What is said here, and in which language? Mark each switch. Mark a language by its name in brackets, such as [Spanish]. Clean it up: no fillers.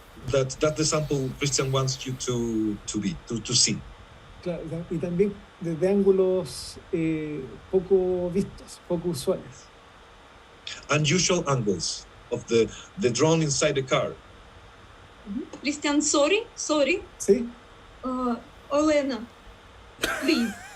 [English] That's the sample Christian wants you to see. [Spanish] Claro, y también desde ángulos poco vistos, poco usuales. [English] Unusual angles of the drone inside the car. Крістіан, sorry. [Spanish] ¿Sí? [English] Олена, please.